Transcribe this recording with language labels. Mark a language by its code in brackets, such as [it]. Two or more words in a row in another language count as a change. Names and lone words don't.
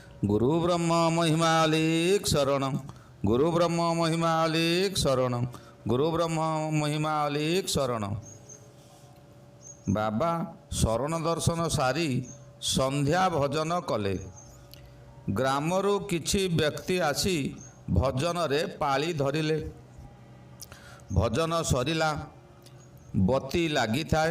[or] ଗୁରୁ ବ୍ରହ୍ମ ମହିମାଳିକ ଶରଣଂ ଗୁରୁ ବ୍ରହ୍ମ ମହିମାଳିକ ଶରଣଂ ଗୁରୁ ବ୍ରହ୍ମ ମହିମାଳିକ ଶରଣଂ। ବାବା ଶରଣ ଦର୍ଶନ ସାରି ସନ୍ଧ୍ୟା ଭଜନ କଲେ। ଗ୍ରାମରୁ କିଛି ବ୍ୟକ୍ତି ଆସି ଭଜନ ରେ ପାଳି ଧରିଲେ। ଭଜନ ସରିଲା, ବତୀ ଲାଗି ଥାଏ।